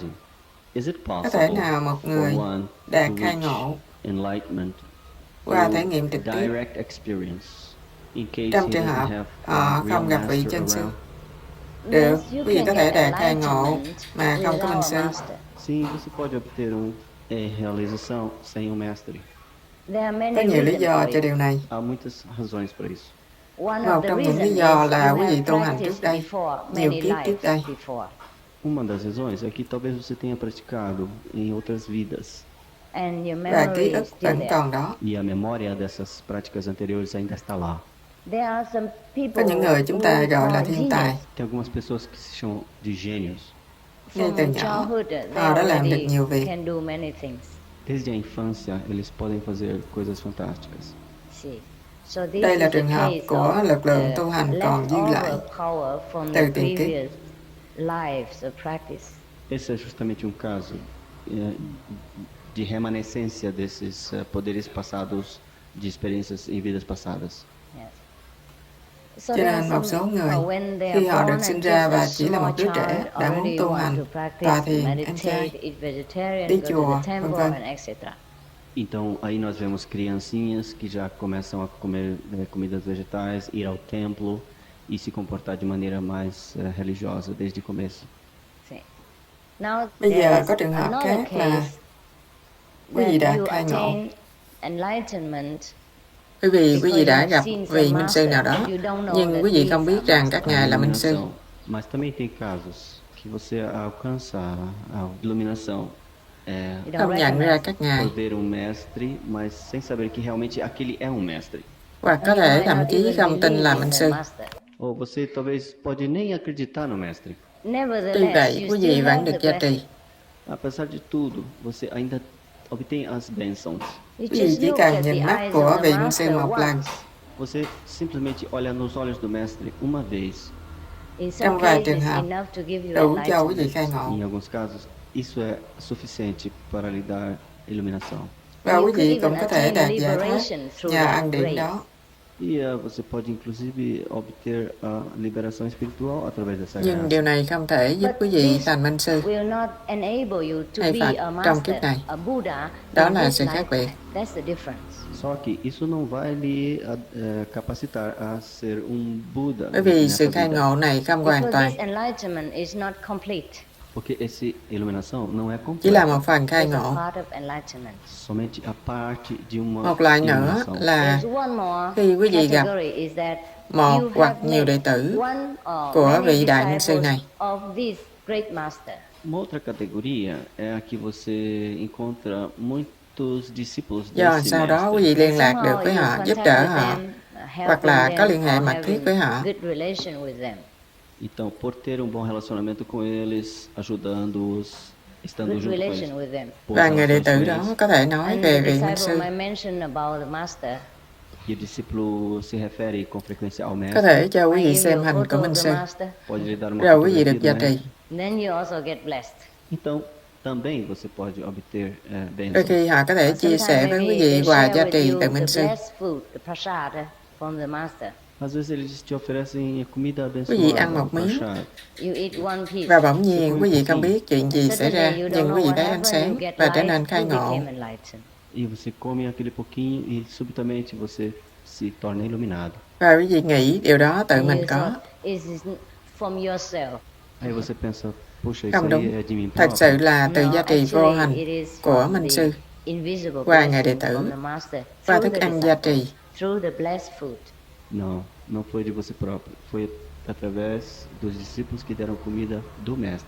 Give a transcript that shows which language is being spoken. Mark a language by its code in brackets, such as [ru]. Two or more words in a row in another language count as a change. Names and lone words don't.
[en] Is it [vi] Có thể [en] possible [vi] nào một người [en] for one [vi] đạt [en] to [vi] khai [en] reach [vi] ngộ [en] enlightenment [vi] qua [en] through [vi] trải nghiệm trực tiếp [en] direct experience in case [vi] trong [en] he [vi] trường [en] doesn't [vi] hợp [en] have [vi] họ [en] a real [vi] không gặp vị [en] master [vi] chân sư? [en] around? [vi] Được, quý vị có thể đạt khai ngộ mà không có minh sư. [pt] Sim, você pode obter realização sem um mestre. [vi] Có nhiều lý do cho điều này. [pt] Há muitas razões para isso. [vi] Một trong những lý do là quý vị tu hành trước đây, nhiều kiếp trước đây. [pt] Uma das razões é que talvez você tenha praticado em outras vidas [vi] Và ký ức vẫn còn đó. [pt] e a memória dessas práticas anteriores ainda está lá. [vi] Có những người chúng ta gọi là thiên tài. [pt] Tem algumas pessoas que se chamam de gênios. [vi] Ngay từ nhỏ, họ đã làm được nhiều việc. [pt] Desde a infância, eles podem fazer coisas fantásticas. [vi] Đây là trường hợp của lực lượng tu hành còn dư lại từ tiền kiếp. [pt] Esse é justamente um caso de remanescência desses poderes passados, de experiências em vidas passadas. [vi] Cho nên một số người, khi họ được sinh ra và chỉ là một đứa trẻ, đã muốn tu hành, tọa thiền, ăn chay, đi chùa, vân vân. [pt] Então, aí nós vemos criancinhas que já começam a comer comidas vegetais, ir ao templo e se comportar de maneira mais religiosa desde o começo. [vi] Bây giờ có trường hợp khác là quý vị đã khai ngộ. Quý vị đã gặp vị minh sư nào đó, nhưng quý vị không biết rằng các ngài là minh sư. [pt] Mas também tem casos que você alcança a iluminação [vi] Không nhận ra các ngài, [pt] por ver mestre, mas sem saber que realmente aquele é mestre. [vi] hoặc có thể thậm chí không tin là minh sư. [pt] Ou você talvez pode nem acreditar no mestre. [vi] Tuy vậy, quý vị vẫn được gia trì. [pt] Apesar de tudo, você ainda obtém as bênçãos. [vi] Quý vị chỉ cần nhìn mắt của vị minh sư một lần. [pt] Você simplesmente olha nos olhos do mestre uma vez. [vi] Trong vài trường hợp, đủ cho quý vị khai ngộ. [pt] Em alguns casos, isso é suficiente para lhe dar iluminação. [vi] Và quý vị cũng có thể đạt giải thoát nhờ ăn điểm đó. [pt] E você pode inclusive obter a liberação espiritual através dessa [vi] Nhưng [pt] graça. [vi] điều này không thể giúp quý vị thành minh sư hay Phật trong kiếp này. Đó là sự khác biệt. [pt] Só que isso não vai lhe capacitar a ser Buddha. [vi] Bởi vì [pt] nessa [vi] sự khai [pt] vida. [vi] ngộ này không hoàn toàn, [pt] Porque essa iluminação não é [vi] chỉ là [pt] completa. [vi] một phần khai ngộ. [pt] Somente a parte de uma [vi] Một loại nữa [pt] iluminação. [vi] là khi quý vị gặp một hoặc nhiều đệ tử của vị đại minh sư này. [pt] Uma outra categoria é a que você encontra muitos discípulos [vi] Do [pt] desse [vi] sau đó quý [pt] mestre. [vi] vị liên lạc được với họ, giúp đỡ họ, hoặc là có liên hệ mật thiết với họ. [pt] Então, por ter bom relacionamento com eles, ajudando-os, estando junto com eles. [vi] Và người đệ tử đó có thể nói về vị minh sư. [pt] E o discípulo se refere com frequência ao [vi] Có [pt] mestre. [vi] thể cho quý vị xem hình của minh sư, [pt] Pode lhe dar uma [vi] rồi quý vị được [pt] fotografia [vi] gia [pt] do [vi] trì. [pt] mestre. Então, também você pode obter [vi] Đôi [pt] bênçãos. [vi] khi họ có thể chia sẻ với quý vị quà gia trì từ minh sư. [pt] Às vezes eles te oferecem comida [vi] Quý vị ăn [pt] abençoada, [vi] một miếng [pt] prasad. [vi] và bỗng nhiên quý vị không biết chuyện gì xảy ra, nhưng quý vị thấy ánh sáng và trở nên khai ngộ. [pt] E você come aquele pouquinho e subitamente você se torna iluminado. [vi] Và quý vị nghĩ điều đó tự mình có. [pt] Aí você pensa, puxa, isso [vi] Không [pt] aí [vi] đúng, [pt] é de mim [vi] thật sự [pt] próprio. [vi] là từ gia trì vô hành của minh sư qua ngài đệ tử và thức ăn gia trì. [pt] Não, não foi de você próprio. Foi através dos discípulos que deram comida do mestre.